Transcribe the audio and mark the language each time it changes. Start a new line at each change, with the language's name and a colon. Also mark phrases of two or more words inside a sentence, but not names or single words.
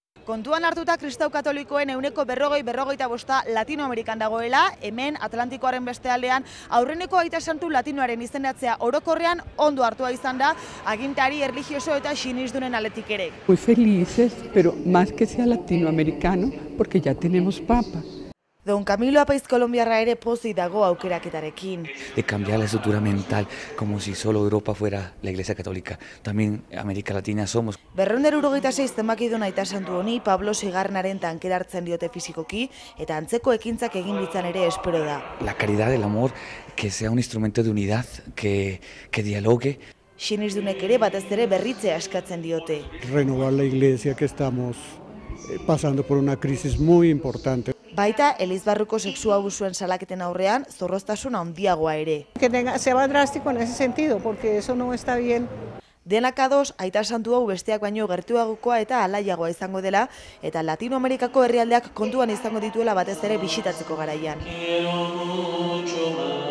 Basque: Kontuan hartuta kristau katolikoen 40-45% Latinoamerikan dagoela, hemen Atlantikoaren beste aldean aurreneko aita santu latinoaren izendatzea orokorrean ondo hartua izan da agintari erlijioso eta sinisdunen aldetik ere.
Spanish: Muy felices, pero más que sea latinoamericano, porque ya tenemos papa.
Basque: Don Camilo Apaiz kolonbiarra ere pozik dago aukeraketarekin.
Spanish: De cambiar la estructura mental, como si solo Europa fuera la Iglesia Católica. También América Latina somos.
Basque: 276 zenbakidun aita santu honi Pablo Sigarrenaren tankera hartzen diote fisikoki eta antzeko ekintzak egin ditzan ere espero da.
Spanish: La caridad, el amor, que sea un instrumento de unidad, que dialogue.
Basque: Sinisdunek ere batez ere berritzea eskatzen diote.
Spanish: Renovar la Iglesia, que estamos pasando por una crisis muy importante.
Basque: Baita, Elizbarruko sexu abusuen salaketen aurrean, zorroztasun handiagoa ere.
Spanish: Que sea más drástico en ese sentido, porque eso no está bien.
Basque: Denak ados, aita santu hau besteak baino gertuagokoa eta alaiagoa izango dela, eta Latinoamerikako herrialdeak kontuan izango dituela batez ere bisitatzeko garaian.